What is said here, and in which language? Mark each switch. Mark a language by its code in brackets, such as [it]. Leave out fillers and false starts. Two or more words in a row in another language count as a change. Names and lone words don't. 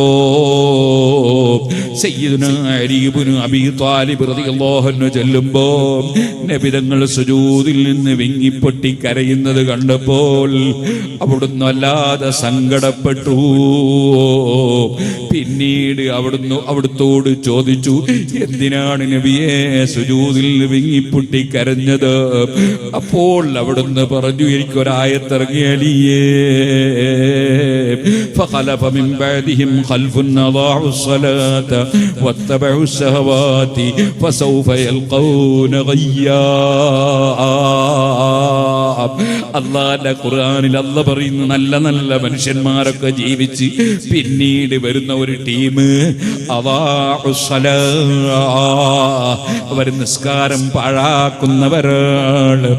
[ml] സയ്യിദുനാ അലി ഇബ്നു അബീ ത്വാലിബ് [ar] رضي الله عنه [ml] ചെല്ലുമ്പോൾ നബി തങ്ങൾ സുജൂദിൽ നിന്ന് വിങ്ങിപ്പൊട്ടി കരയുന്നത് കണ്ടപ്പോൾ അവിടുന്ന് വല്ലാതെ സങ്കടപ്പെട്ടു. പിന്നീട് അവിടുത്തോട് ചോദിച്ചു, എന്തിനാണ് നബിയെ സുജൂദിൽ വിങ്ങിപ്പൊട്ടി കരഞ്ഞത്? അപ്പോൾ അവിടുന്ന് പറഞ്ഞു, എനിക്കൊരായത്തിറങ്ങിയ അലിയേ, [ar] فخلف من بعدهم خلف أضاعوا الصلاة واتبعوا الشهوات فسوف يلقون غيا. [ml] അള്ളാന്റെ ഖുർആനിൽ അല്ലാഹ് പറയുന്നു, നല്ല നല്ല മനുഷ്യന്മാരൊക്കെ ജീവിച്ച് പിന്നീട് വരുന്ന ഒരു ടീം അവർ നിസ്കാരം പാഴാക്കുന്നവരാണ്.